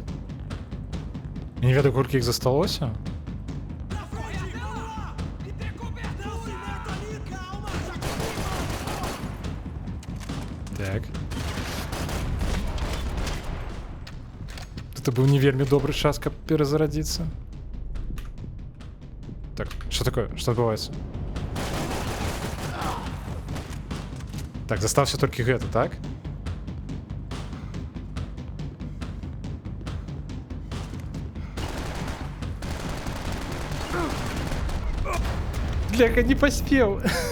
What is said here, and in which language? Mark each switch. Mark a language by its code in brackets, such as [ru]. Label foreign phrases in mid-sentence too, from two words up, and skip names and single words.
[be] Не ведаю, колькі іх засталося. Так. Гэта быў не вельмі добры час, каб перазарадзіцца. [ru] Так, что такое? Что адбываецца? [be] Так, застаўся толькі гэта, так? Бляха, не паспеў.